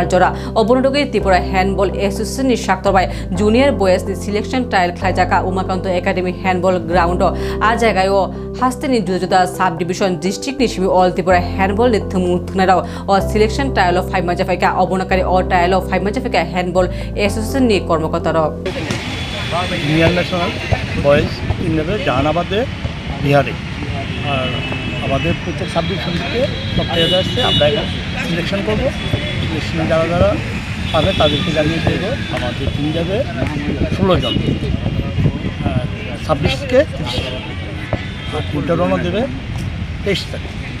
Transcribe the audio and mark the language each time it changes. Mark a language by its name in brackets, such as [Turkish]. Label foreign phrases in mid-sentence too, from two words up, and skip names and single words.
[Kok Borok] जरा अबनडगे त्रिपुरा हैंडबॉल एसोसिएशन शाक्तरबाय [English] junior boys selection trial [Kok Borok] खेलाजाका उमाकांत एकाडेमी हैंडबॉल ग्राउंड आ जायगायाव हास्तेनि जुदा [English] sub division district [Kok Borok] निसिमि ऑल त्रिपुरा हैंडबॉल थुमुथनाराव और [English] selection trial of 5 [Kok Borok] माजाफाइका अबनकारी और ट्रायल ऑफ 5 माजाफाइका हैंडबॉल एसोसिएशन नि कर्मकर्तारा [English] junior national boys [Bangla] इनमें जहानाबाद বিহারে আর আমাদের প্রত্যেক [English] sub division [Bangla] থেকে সব প্লেয়ার আসছে আমরা সিলেকশন করবো সিলেকশন যারা যারা পাবে তাদেরকে জানিয়ে দেবো আমাদের টিম যাবে 16 জন 26 থেকে 30 আর টিমটা রওনা দেবে 23 তারিখ